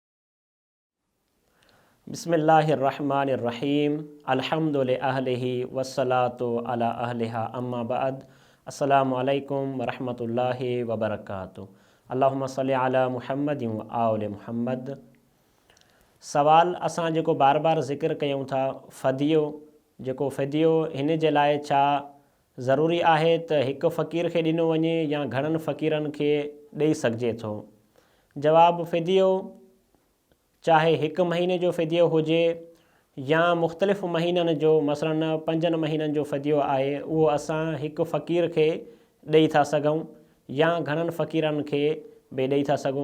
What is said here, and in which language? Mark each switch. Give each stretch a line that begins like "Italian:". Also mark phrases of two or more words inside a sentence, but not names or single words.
Arabic: بسم الله الرحمن الرحيم الحمد لله والصلاة على أهلها أما بعد السلام عليكم ورحمة الله وبركاته. اللهم صل على محمد وآل محمد.
Sindhi: सवाल असां जेको बार बार ज़िक्र कयूं था फ़दियो, जेको फ़दियो हिन जे लाइ छा ज़रूरी आहे त हिकु फ़क़ीर खे ॾिनो वञे या घणनि फ़क़ीरनि खे ॾेई सघिजे थो? जवाबु, फ़दियो चाहे हिकु महीने जो फ़दियो हुजे या मुख़्तलिफ़ महीननि जो, मसलन 5 महीननि जो फ़दियो आहे, उहो असां हिकु फ़क़ीर खे ॾेई था सघूं या घणनि फ़क़ीरनि खे बि ॾेई था सघूं।